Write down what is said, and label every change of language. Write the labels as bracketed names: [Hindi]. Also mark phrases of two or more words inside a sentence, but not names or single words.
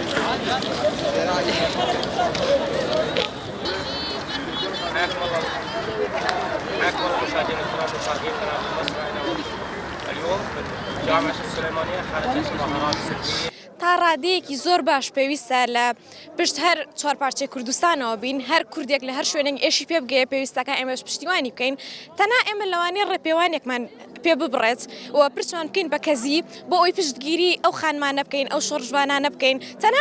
[Arabic] معكم المشاهدين الكرام مشاهدين قناة مصر اليوم جامعة السليمانية خارج المظاهرات السلمية [Central Kurdish] تا ڕادەیەکی زۆر باش پێویستە لە پشت هەر چوارپارچەی کوردستانەوە بین هەر کوردێک لە هەر شوێنێک ئێشی پێ بگەیە پێویستەکە ئێمەش پشتیوانی بکەین تەنها ئێمە لەوانەیە ڕێپێوانێکمان پێ ببڕێت و پرچمان بکەین بە کەزی بۆ ئەوی پشتگیری ئەو خانمانە بکەین ئەو شۆڕژوانانە بکەین تەنها